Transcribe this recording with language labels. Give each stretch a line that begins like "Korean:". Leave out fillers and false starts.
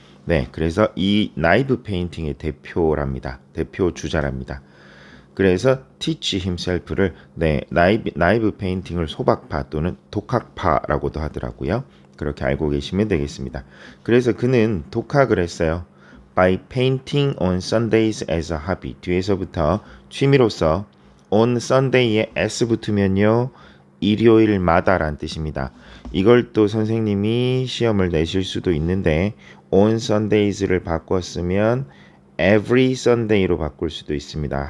Korean: 네, 그래서 이 나이브 페인팅의 대표랍니다. 대표 주자랍니다. 그래서 teach himself를 나이브 페인팅을 소박파 또는 독학파라고도 하더라고요. 그렇게 알고 계시면 되겠습니다. 그래서 그는 독학을 했어요.
English: By painting on Sundays as a hobby.
Korean: 뒤에서부터 취미로서 on Sunday에 s 붙으면요. 일요일마다란 뜻입니다. 이걸 또 선생님이 시험을 내실 수도 있는데 on Sundays를 바꿨으면 every Sunday로 바꿀 수도 있습니다.